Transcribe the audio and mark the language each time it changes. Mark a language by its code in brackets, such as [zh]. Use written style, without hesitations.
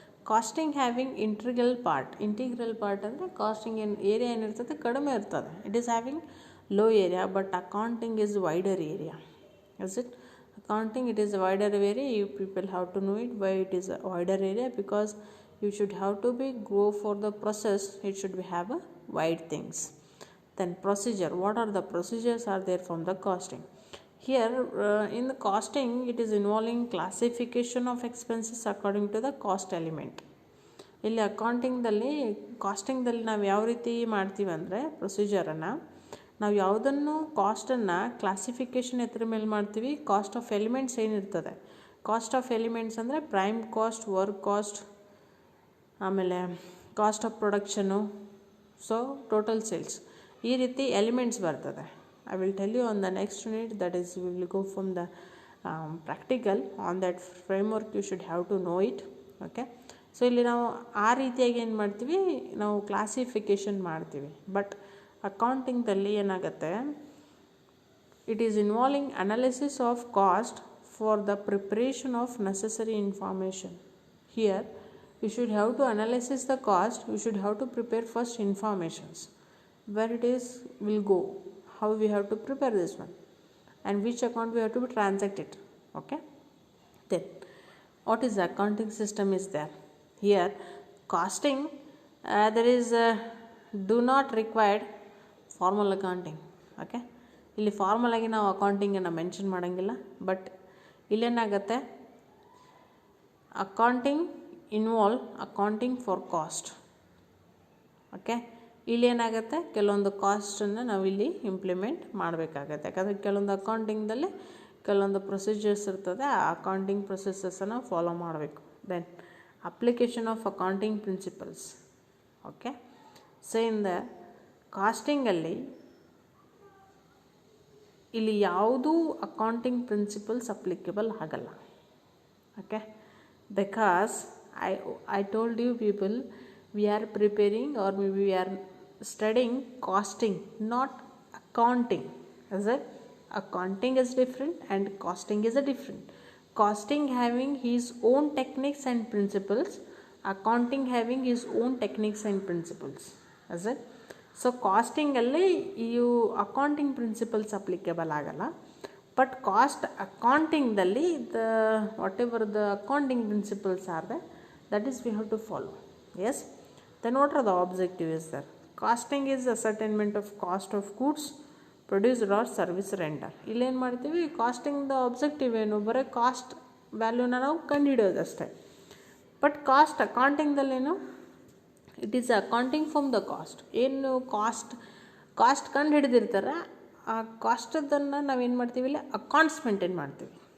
[en] Costing having integral part [kn] ಅಂದರೆ casting ಏನು area ಏನಿರ್ತದೆ ಕಡಿಮೆ ಇರ್ತದೆ. [en] It is having low area, but accounting is wider area. Is it? Accounting it is wider area. You people have to know it why it is a wider area, because you should have to be go for the process. It should be have a wide things. Then procedure. What are the procedures are there from the costing? Here in the costing it is involving classification of expenses according to the cost element. [kn] ಇಲ್ಲಿ ಕಾಸ್ಟಿಂಗ್ದಲ್ಲಿ ನಾವು ಯಾವ ರೀತಿ ಮಾಡ್ತೀವಿ ಅಂದರೆ ಪ್ರೊಸೀಜರನ್ನು ನಾವು ಯಾವುದನ್ನು ಕಾಸ್ಟನ್ನು classification ಎತ್ತರ ಮೇಲೆ ಮಾಡ್ತೀವಿ. ಕಾಸ್ಟ್ ಆಫ್ ಎಲಿಮೆಂಟ್ಸ್ ಏನಿರ್ತದೆ, ಕಾಸ್ಟ್ ಆಫ್ ಎಲಿಮೆಂಟ್ಸ್ ಅಂದರೆ ಪ್ರೈಮ್ ಕಾಸ್ಟ್, ವರ್ಕ್ ಕಾಸ್ಟ್, ಆಮೇಲೆ cost of production, so total sales, ಈ ರೀತಿ ಎಲಿಮೆಂಟ್ಸ್ ಬರ್ತದೆ. [en] I will tell you on the next unit, that is we will go from the practical on that framework. You should have to know it. [kn] Okay, so ಇಲ್ಲಿ ನಾವು ಆ ರೀತಿಯಾಗಿ ಏನು ಮಾಡ್ತೀವಿ, ನಾವು ಕ್ಲಾಸಿಫಿಕೇಷನ್ ಮಾಡ್ತೀವಿ. ಬಟ್ ಅಕೌಂಟಿಂಗ್ದಲ್ಲಿ ಏನಾಗುತ್ತೆ, [en] It is involving analysis of cost for the preparation of necessary information. Here you should have to analysis the cost. You should have to prepare first informations, where it is will go, how we have to prepare this one, and which account we have to transact it. Okay, then what is the accounting system is there. Here costing there is do not required formal accounting. [kn] Okay, ಇಲ್ಲಿ formal ಆಗಿ ನಾವು ಅಕೌಂಟಿಂಗನ್ನು mention ಮಾಡೋಂಗಿಲ್ಲ. [en] But ಇಲ್ಲೇನಾಗುತ್ತೆ, accounting involve accounting for cost. [kn] Okay, ಇಲ್ಲೇನಾಗುತ್ತೆ, ಕೆಲವೊಂದು ಕಾಸ್ಟನ್ನು ನಾವು ಇಲ್ಲಿ implement ಮಾಡಬೇಕಾಗತ್ತೆ. ಯಾಕಂದರೆ ಕೆಲವೊಂದು ಅಕೌಂಟಿಂಗ್ದಲ್ಲಿ ಕೆಲವೊಂದು ಪ್ರೊಸೀಜರ್ಸ್ ಇರ್ತದೆ, ಆ ಅಕೌಂಟಿಂಗ್ ಪ್ರೊಸೆಸಸ್ಸನ್ನು ಫಾಲೋ ಮಾಡಬೇಕು. [en] Then application of accounting principles. [kn] Okay, so in the ಕಾಸ್ಟಿಂಗಲ್ಲಿ ಇಲ್ಲಿ ಯಾವುದೂ ಅಕೌಂಟಿಂಗ್ ಪ್ರಿನ್ಸಿಪಲ್ಸ್ ಅಪ್ಲಿಕೇಬಲ್ ಆಗಲ್ಲ. [en] Okay, because I told you people, we are preparing or maybe we are studying costing, not accounting. Is it? Accounting is different and costing is a different. Costing having his own techniques and principles, accounting having his own techniques and principles. Is it? So costing alli you accounting principles applicable agalla, but cost accounting dalli the whatever the accounting principles are there, that is we have to follow. Yes, then what are the objective is there? Costing is ascertainment of cost of goods produced or service rendered. [kn] ಇಲ್ಲಿ ಏನು ಮಾಡ್ತೀವಿ, casting the objective ಏನು, ಬರೀ cost ವ್ಯಾಲ್ಯೂನ ನಾವು ಕಂಡುಹಿಡಿಯೋದಷ್ಟೇ. [en] But cost ಅಕೌಂಟಿಂಗ್ದಲ್ಲೇನು, it is accounting from the cost. [kn] ಏನು cost ಕಂಡು ಹಿಡಿದಿರ್ತಾರೆ, ಆ ಕಾಸ್ಟದನ್ನು ನಾವೇನು ಮಾಡ್ತೀವಿ, ಇಲ್ಲಿ ಅಕೌಂಟ್ಸ್ ಮೇಂಟೈನ್ ಮಾಡ್ತೀವಿ.